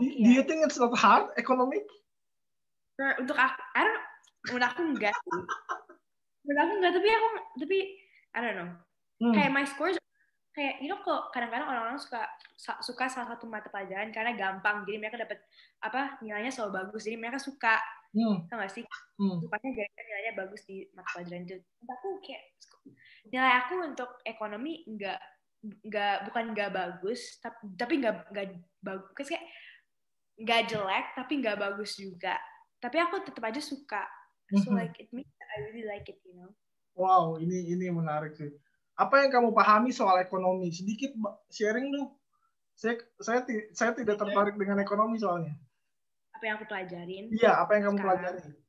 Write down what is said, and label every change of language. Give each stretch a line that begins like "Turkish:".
English: do you think it's not hard economic?
Indonesian: Untuk aku, menurut aku enggak sih. Menurut aku enggak, tapi
English: I don't know.
Indonesian: Kayak
English: my scores
Indonesian: kayak kok kadang-kadang orang-orang suka salah satu mata pelajaran karena gampang, jadi mereka dapat nilainya selalu bagus, jadi mereka suka. Tau gak sih? Sukanya gara-gara nilainya bagus di mata pelajaran itu. Menurut aku kayak nilai aku untuk ekonomi bukan nggak bagus, tapi nggak bagus, kayak nggak jelek tapi nggak bagus juga. Tapi aku tetap aja suka.
English: So like it means that I really like it, you know.
Indonesian: Wow, ini menarik sih. Apa yang kamu pahami soal ekonomi? Sedikit sharing dong. Saya tidak tertarik dengan ekonomi soalnya. Apa yang aku pelajarin? Iya, apa yang kamu pelajari?